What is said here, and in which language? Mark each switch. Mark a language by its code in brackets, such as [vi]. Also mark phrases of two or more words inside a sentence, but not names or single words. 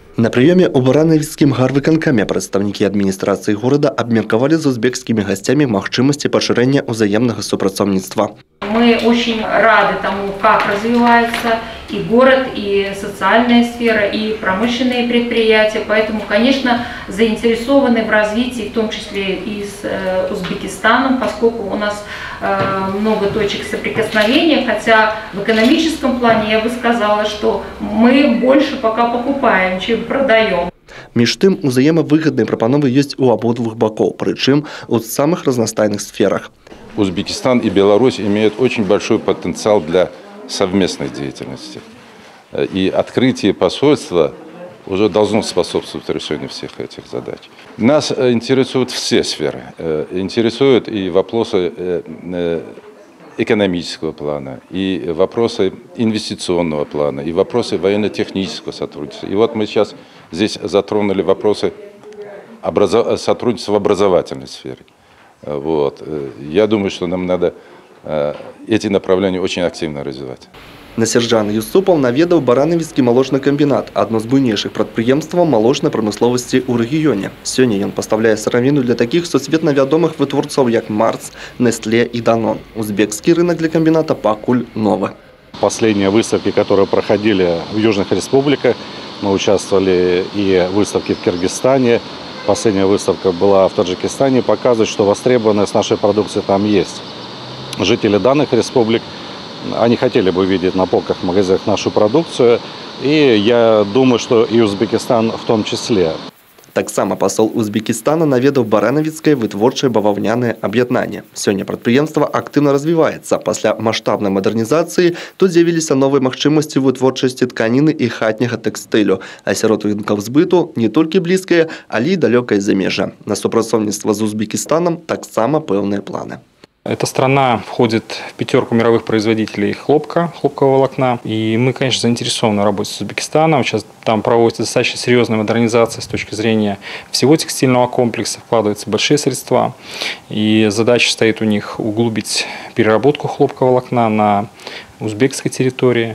[be] На прийомі у Баранавіцкім гарвыканкаме прадстаўнікі адміністрацыі горада абмеркавалі з узбекскімі гостями магчымасці пашырэння ўзаемнага супрацоўніцтва. [ru] Мы очень рады тому, как развивается и город, и социальная сфера, и промышленные предприятия. Поэтому, конечно, заинтересованы в развитии, в том числе и с Узбекистаном, поскольку у нас много точек соприкосновения. Хотя в экономическом плане я бы сказала, что мы больше пока покупаем, чем продаем. Між тым, узаемавыгадныя прапановы ёсць у абодвух бакоў, прычым у самых разнастайных сферах. Узбекистан и Беларусь имеют очень большой потенциал для совместной деятельности. И открытие посольства уже должно способствовать решению всех этих задач. Нас интересуют все сферы. Интересуют и вопросы экономического плана, и вопросы инвестиционного плана, и вопросы военно-технического сотрудничества. И вот мы сейчас здесь затронули вопросы сотрудничества в образовательной сфере. Вот. Я думаю, что нам надо эти направления очень активно развивать. [be] Насярджан Юсупаў наведаў Баранавіцкі малочны камбінат, адно з буйнейшых прадпрыемстваў малочнай прамысловасці ў рэгіёне. Сёння ён пастаўляе сыравіну для такіх сусветна вядомых вытворцаў, як Марс, Нестле и Данон. Узбекскі рынок для комбината пакуль новы. [ru] Последние выставки, которые проходили в южных республиках, мы участвовали и в выставке в Киргизстане. Последняя выставка была в Таджикистане, показывает, что востребованность нашей продукции там есть. Жители данных республик, они хотели бы видеть на полках в магазинах нашу продукцию, и я думаю, что и Узбекистан в том числе. [be] Таксама пасол Узбекистана наведаў Баранавіцкае вытворчае баваўнянае аб'яднанне. Сёння прадпрыемства актыўна развіваецца. Пасля маштабнай мадэрнізацыі тут з'явіліся новыя магчымасці вытворчасці тканіны і хатняга тэкстылю. А сярод рынкаў збыту не толькі блізкае, але і далёкае замежжа. На супрацоўніцтва з Узбекистаном таксама пэўныя планы. [ru] Эта страна входит в пятерку мировых производителей хлопкового волокна. И мы, конечно, заинтересованы в работе с Узбекистаном. Сейчас там проводится достаточно серьезная модернизация с точки зрения всего текстильного комплекса. Вкладываются большие средства. И задача стоит у них углубить переработку хлопкового волокна на узбекской территории.